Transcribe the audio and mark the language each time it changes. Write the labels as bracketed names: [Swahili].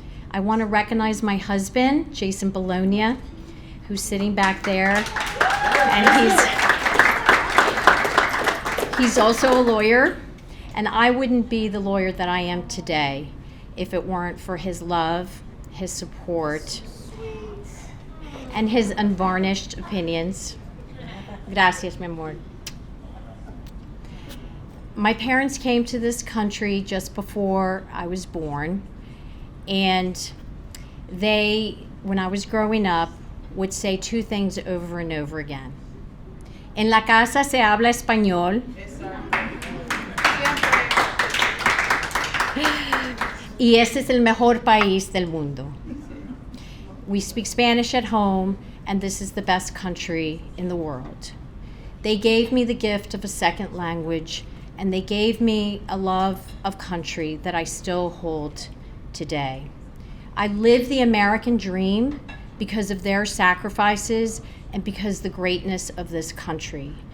[English] I want to recognize my husband, Jason Bologna, who's sitting back there, and he's also a lawyer, and I wouldn't be the lawyer that I am today if it weren't for his love, his support, and his unvarnished opinions. [Spanish] Gracias, mi amor. [English] My parents came to this country just before I was born, and they, when I was growing up, would say two things over and over again. [Spanish] En la casa se habla español. Y este es el mejor país del mundo. [English] We speak Spanish at home, and this is the best country in the world. They gave me the gift of a second language, and they gave me a love of country that I still hold today. I live the American dream because of their sacrifices and because the greatness of this country.